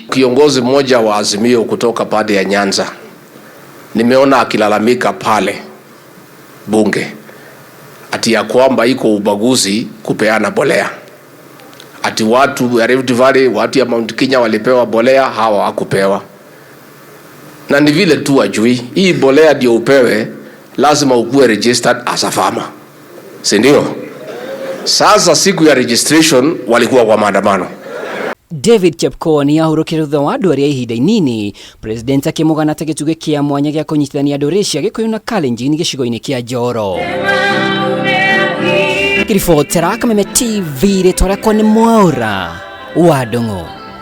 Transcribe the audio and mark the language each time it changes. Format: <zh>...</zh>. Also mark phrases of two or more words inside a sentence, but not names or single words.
<sw>Kiongozi mmoja wa Azimio kutoka pande ya Nyanza nimeona akilalamika pale bunge ati ya kwamba iko ubaguzi kupeana mbolea, ati watu ya Rift Valley, watu ya Mount Kenya walipewa mbolea, hawa hakupewa. Na ni vile tu ajui hii mbolea ndio upewe, lazima ukuwe</sw> <en>registered as a farmer,</en> <sw>si ndio? Sasa siku ya registration walikuwa kwa maandamano.</sw> <ki>David Chepkoni ahurũkire thutha wa andũ arĩa ihinda inini, president akĩmũgana ta gĩtugĩ kĩa mwanya gĩa kũnyitithania andũ arĩa cia Gĩkũyũ na Kalenjin gĩcigo-inĩ kĩa Njoro. Kiribotera Kameme TV, rĩtwa rĩakwa nĩ Mwaũra wa Ndũng'ũ.</ki>